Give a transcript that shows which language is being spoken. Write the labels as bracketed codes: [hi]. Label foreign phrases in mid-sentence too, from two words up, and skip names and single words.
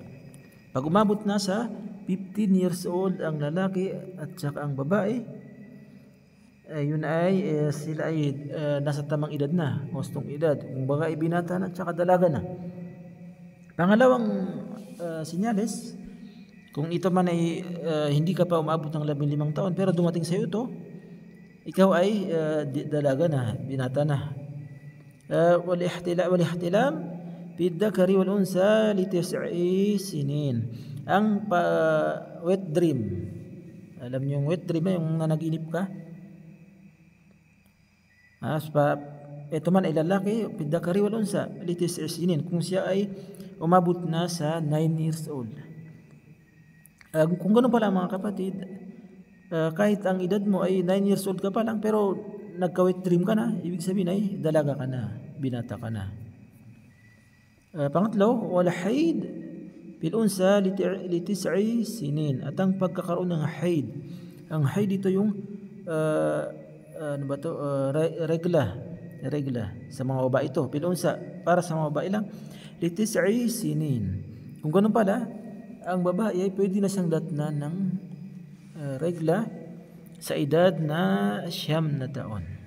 [tl] Pag umabot na sa 15 [en] years old [tl] ang lalaki at saka ang babae, yun ay sila ay nasa tamang edad na, hustong edad. Kung baga binata na at saka dalaga na. Pangalawang sinyales, kung ito man ay hindi ka pa umabot ng 15 taon pero dumating sa iyo ito, ikaw ay dalaga na, binata na. [ar] والاحتلام في الذكر والأنثى لـ 9 سنين. [tl] Ang [en] wet dream. [tl] Alam niyo yung [en] wet dream [tl] yung nanaginip ka? Ito man ay lalaki, [ar] في الذكر والأنثى لـ 9 سنين. [tl] Kung siya ay umabot na sa 9 [en] years old. [tl] Kung ganoon pala mga kapatid, kahit ang edad mo ay 9 [en] years old [tl] ka pa lang pero nagka- [en] wet dream [tl] ka na, ibig sabihin ay dalaga ka na, binata ka na. Pangatlo, [ar] والحيض في الأنثى لـ 9 سنين. [tl] At ang pagkakaroon ng haid. Ang haid ito yung ano ba to? Regla sa mga babae ito. [ar] في الأنثى [tl] para sa mga babae lang [ar] لـ 9 سنين. [tl] Kung ganoon pala, ang babae ay pwede na siyang datnan ng regla sa edad na 9 na taon.